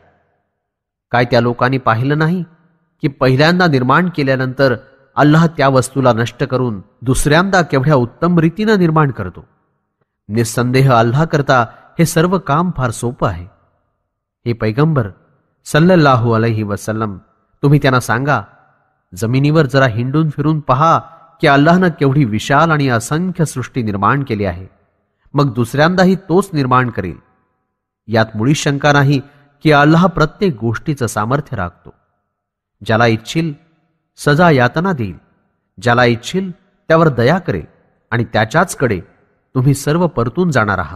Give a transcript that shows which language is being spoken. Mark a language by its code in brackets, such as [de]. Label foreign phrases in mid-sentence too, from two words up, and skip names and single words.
[mr] काय त्या लोकांनी पाहिलं नाही की पहिल्यांदा निर्माण केल्यानंतर अल्लाह त्या वस्तूला नष्ट करून दुसऱ्यांदा केवढ्या उत्तम रीतीनं निर्माण करतो. निस्संदेह अल्लाह करता हे सर्व काम फार सोपं आहे. हे पैगंबर [ar] صلى الله عليه وسلم, [mr] तुम्ही त्यांना सांगा, जमिनीवर जरा हिंडून फिरून पहा की अल्लाहनं केवढी विशाल आणि असंख्य सृष्टी निर्माण केली आहे. मग दुसऱ्यांदाही तोच निर्माण करेल. यात मुळी शंका नाही की अल्लाह प्रत्येक गोष्टीचं सामर्थ्य राखतो. ज्याला इच्छिल सजा यातना देईल, ज्याला इच्छिल त्यावर दया करेल आणि त्याच्याचकडे तुम्ही सर्व परतून जाणार आहात.